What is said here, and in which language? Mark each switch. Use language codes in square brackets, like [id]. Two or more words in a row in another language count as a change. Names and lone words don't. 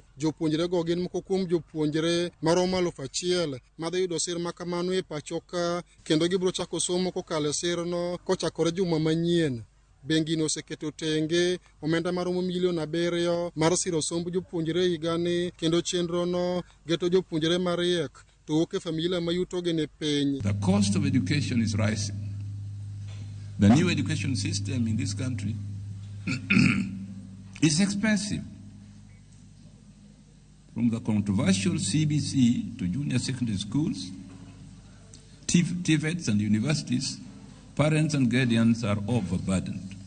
[luo] Jopuonjre go gin moko kuom jopuonjre maromo 1,000 madhi yudo sir makamano e pachoka kendo gibiro chako somo kokalo sirno kochakore juma manyien. Bengi no oseketo tenge omenda maromo milion 7 mar siro somb jopuonjre higani kendo chenro no geto jopuonjre mariek to wuok e familia ma yuto gi ni piny. [en] The cost of education is rising. The new education system in this country is expensive. From the controversial CBC to junior secondary schools, TVETs and universities, parents and guardians are overburdened.